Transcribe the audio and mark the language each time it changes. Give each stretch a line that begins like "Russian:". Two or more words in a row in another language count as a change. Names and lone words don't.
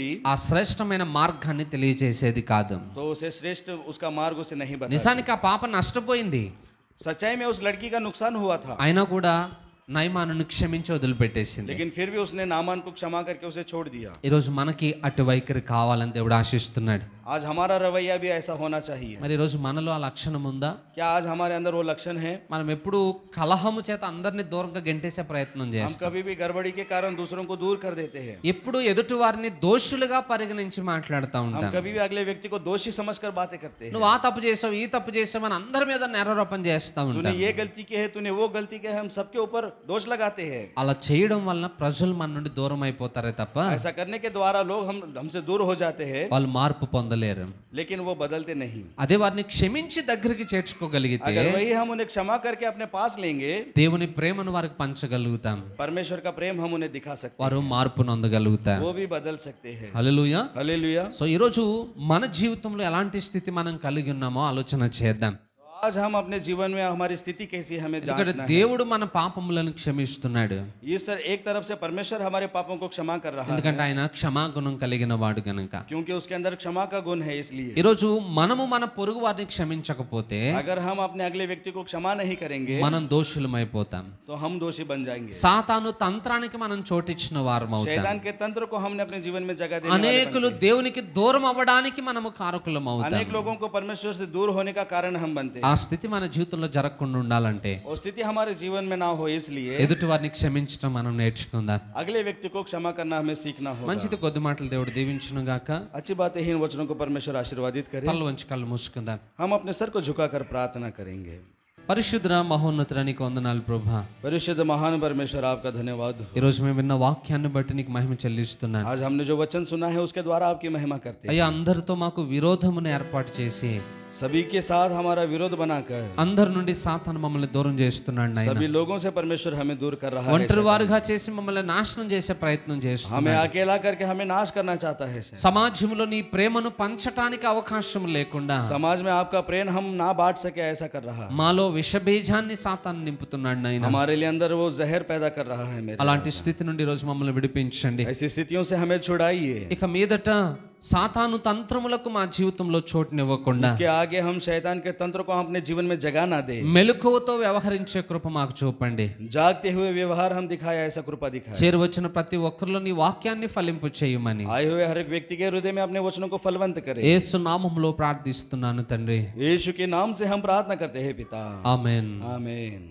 Telugu: ఆ శ్రేష్టమైన మార్గాన్ని తెలియజేసేది కాదు.
Hindi: तो उसे श्रेष्ठ उसका मार्ग उसे नहीं बता.
Telugu: నిజానికి ఆ పాప నష్టపోయింది.
Hindi: सच्चाई में उस लड़की का नुकसान हुआ था,
Telugu: అయినా కూడా నయమానును క్షమించి వదిలిపెట్టేసింది.
Hindi: लेकिन फिर भी उसने नामान को क्षमा करके उसे छोड़ दिया.
Telugu: ఈరోజు మనకి అటు వైఖరి కావాలని దేవుడు ఆశిస్తున్నాడు.
Hindi: आज हमारा रवैया भी ऐसा होना चाहिए.
Telugu: మరి ఈరోజు మనలో ఆ లక్షణం ఉందా?
Hindi: क्या आज हमारे अंदर वो लक्षण है?
Telugu: మనం ఎప్పుడు కలహము చేత అందరిని దూరంగా గెంటేసే ప్రయత్నం
Hindi: हम
Telugu: చేస్తాం.
Hindi: कभी भी गड़बड़ी के कारण दूसरों को दूर कर देते हैं.
Telugu: ఎప్పుడు ఎదుటి వారిని దోషులుగా పరిగణించి మాట్లాడుతూ
Hindi: हम
Telugu: ఉంటాం.
Hindi: कभी भी अगले व्यक्ति को दोषी समझकर बातें करते हैं.
Telugu: నువ్వు ఆ తప్పు చేసావు, ఈ తప్పు చేసావు అని అందరి మీద నేరారోపణ చేస్తా
Hindi: तूने
Telugu: ఉంటాం.
Hindi: ये गलती की है, तूने वो गलती की है, हम सबके ऊपर दोष लगाते हैं.
Telugu: అలా చేయడం వలన ప్రజలు మన నుండి దూరం అయిపోతారే తప్ప
Hindi: ऐसा करने के द्वारा लोग हमसे दूर हो जाते हैं,
Telugu: వాళ్ళు మార్పు పొందలేరు.
Hindi: लेकिन वो बदलते नहीं.
Telugu: అదే వారిని క్షమించి దగ్గరికి చేర్చుకోగలిగితే
Hindi: अगर वही हम उन्हें क्षमा करके अपने पास लेंगे,
Telugu: దేవుని ప్రేమను వారికి పంచగలుగుతాం.
Hindi: परमेश्वर का प्रेम हम उन्हें दिखा सकते
Telugu: వారు మార్పు నొందగలుగుతారు.
Hindi: हैं, वो भी बदल सकते हैं.
Telugu: హల్లెలూయా.
Hindi: हालेलुया.
Telugu: సో ఈరోజు మన జీవితంలో ఎలాంటి స్థితి మనం కలిగి ఉన్నామో ఆలోచన చేద్దాం.
Hindi: आज हम अपने जीवन में हमारी स्थिति कैसी है हमें
Telugu: ఎందుకంటే
Hindi: जांचना है.
Telugu: దేవుడు మన పాపములను క్షమిస్తున్నాడు.
Hindi: इस एक तरफ से परमेश्वर हमारे पापों को क्षमा कर रहा है,
Telugu: ఎందుకంటే ఆయన క్షమాగుణం కలిగిన వాడు గనుక.
Hindi: क्योंकि उसके अंदर क्षमा का गुण है. इसलिए
Telugu: ఈరోజు మనము మన పొరుగు వారిని క్షమించకపోతే
Hindi: अगर हम अपने अगले व्यक्ति को क्षमा नहीं करेंगे
Telugu: మనం దోషులమైపోతాం.
Hindi: तो हम दोषी बन जाएंगे.
Telugu: సాతాను తంత్రానికి మనం చోటిచ్చిన వారం అవుతాం.
Hindi: शैतान के तंत्र को हमने अपने जीवन में जगह देने वाले
Telugu: అనేకులు దేవునికి దూరం అవ్వడానికి మనము కారకులం
Hindi: बनते हैं.
Telugu: అవుతాం.
Hindi: अनेक लोगों को परमेश्वर से दूर होने का कारण हम बनते हैं.
Telugu: ఆ స్థితి మన జీవితంలో జరగకుండా ఉండాలంటే
Hindi: वो स्थिति हमारे जीवन में ना हो, इसलिए
Telugu: ఎదుటి వారిని క్షమించడం మనం నేర్చుకుందాం.
Hindi: अगले व्यक्ति को क्षमा करना हमें सीखना होगा.
Telugu: మంచిది, కొద్ది మాటలు దేవుడు దీవించును గాక.
Hindi: अच्छी बात है, इन वचनों को परमेश्वर आशीर्वादित करे.
Telugu: కళ్ళు వంచి కళ్ళు మూసుకుందాం.
Hindi: हम अपने सर को झुकाकर प्रार्थना करेंगे.
Telugu: పరిశుద్ధ మహోన్నతుడా నీకు వందనాలు ప్రభా.
Hindi: परिशुद्ध महान परमेश्वर आपका धन्यवाद हो.
Telugu: ఈరోజు మేము విన్న వాక్యాన్ని బట్టి నీకు మహిమ చెల్లిస్తున్నాను.
Hindi: आज हमने जो वचन सुना है उसके द्वारा आपकी महिमा करते हैं.
Telugu: అయ్యా, అందరితో మాకు విరోధమును ఏర్పాటు చేసి
Hindi: सभी के साथ हमारा विरोध बनाकर
Telugu: అందరి నుండి సాతాను మమ్మల్ని దూరం చేస్తున్నాడు నాయనా.
Hindi: सभी लोगों से परमेश्वर हमें दूर कर रहा है.
Telugu: ఒంటరి వారుగా చేసి మమ్మల్ని నాశనం చేసే ప్రయత్నం చేస్తున్నాడు.
Hindi: हमें अकेला करके हमें नाश करना चाहता है.
Telugu: సమాజంలో నీ ప్రేమను పంచటానికి అవకాశం లేకుండా
Hindi: समाज में आपका प्रेम हम ना बांट सके ऐसा कर रहा है.
Telugu: మాలో విషబీజాన్ని సాతాను నింపుతున్నాడు నాయనా.
Hindi: हमारे लिए अंदर वो जहर पैदा कर रहा है. मेरे
Telugu: అలాంటి స్థితి నుండి ఈరోజు మమ్మల్ని విడిపించండి.
Hindi: ऐसी स्थितियों से हमें छुड़ाइए.
Telugu: ఇక మీదట సాతాను తంత్రములకు మా జీవితంలో చోటునివ్వకుండా
Hindi: इसके आगे हम शैतान के तंत्र को हम अपने जीवन में जगह ना दे.
Telugu: మెలకువతో వ్యవహరించే కృప మాకు చూపండి.
Hindi: जागते हुए व्यवहार हम दिखाए, ऐसा कृपा दिखाए.
Telugu: చేరువచ్చిన ప్రతి ఒక్కరిలో నీ వాక్యాన్ని ఫలింపు చేయమని
Hindi: आए हुए हर एक व्यक्ति के हृदय में अपने वचनों को फलवंत करे.
Telugu: యేసు నామములో ప్రార్థిస్తున్నాను తండ్రి.
Hindi: यीशु के नाम से हम प्रार्थना करते हैं पिता.
Telugu: ఆమేన్.
Hindi: आमीन.